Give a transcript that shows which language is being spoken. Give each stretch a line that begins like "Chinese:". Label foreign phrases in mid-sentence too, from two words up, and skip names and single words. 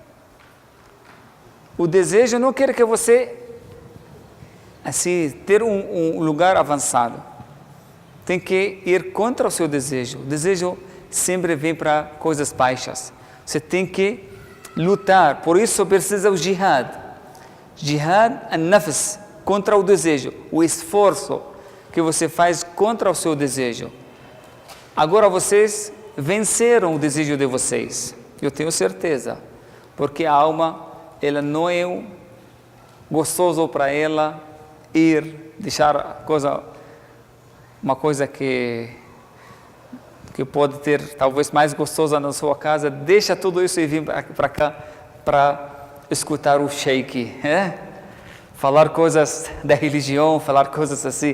Portuguese: O desejo não quer que você assim ter um lugar avançado. Tem que ir contra o seu desejo. O desejo sempre vem para coisas baixas. Você tem que lutar. Por isso precisa o jihad.
Arabic: جهاد النفس,
Portuguese: contra o desejo. O esforço que você faz contra o seu desejo. Agora vocês venceram o desejo de vocês. Eu tenho certeza. Porque a alma, ela não é gostoso para ela ir, deixar uma coisa que que pode ter talvez mais gostosa na sua casa, deixa tudo isso e vem para cá para escutar o sheik, falar coisas da religião, falar coisas assim.